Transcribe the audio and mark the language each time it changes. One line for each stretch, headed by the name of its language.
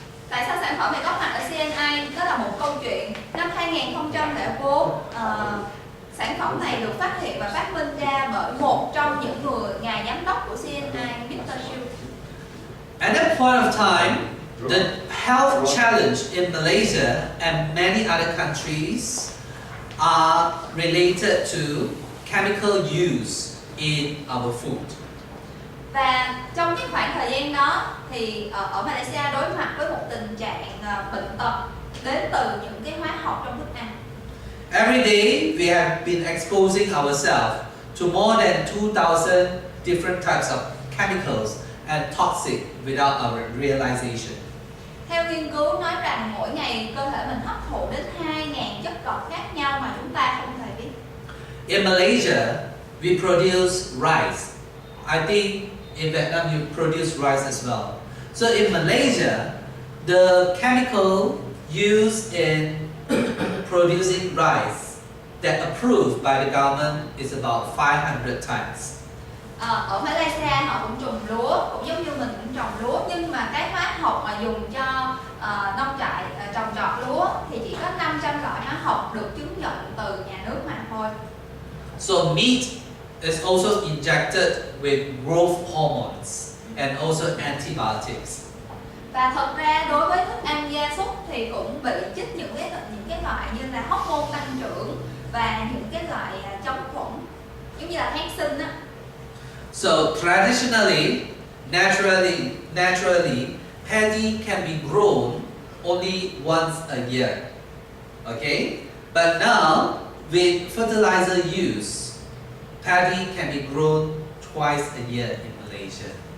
Vietnamese: Tại sao sản phẩm này có mặt ở CNI? Đó là một câu chuyện. Năm 2004, sản phẩm này được phát hiện và phát minh ra bởi một trong những ngài giám đốc của CNI, Mr. Chu.
English: At that point of time, the health challenge in Malaysia and many other countries are related to chemical use in our food.
Vietnamese: Và trong cái khoảng thời gian đó thì ở Malaysia đối mặt với một tình trạng bệnh tật đến từ những cái hóa học trong thức ăn.
English: Every day we have been exposing ourselves to more than 2,000 different types of chemicals and toxic without our realization.
Vietnamese: Theo nghiên cứu nói rằng mỗi ngày cơ thể mình hấp thụ đến 2.000 chất độc khác nhau mà chúng ta không thể biết.
English: In Malaysia, we produce rice. I think in Vietnam you produce rice as well. So in Malaysia, the chemical used in producing rice that approved by the government is about 500 times.
Vietnamese: Ở Malaysia họ cũng trồng lúa, cũng giống như mình cũng trồng lúa, nhưng mà cái hóa học mà dùng cho nông trại trồng trọt lúa thì chỉ có 500 loại hóa học được chứng nhận từ nhà nước mà thôi.
English: So meat is also injected with growth hormones and also antibiotics.
Vietnamese: Và thật ra đối với thức ăn gia súc thì cũng bị chích những cái loại như là hormone tăng trưởng và những cái loại chống khuẩn giống như là kháng sinh á.
English: So traditionally, naturally, paddy can be grown only once a year. Okay, but now with fertilizer use, paddy can be grown twice a year in Malaysia.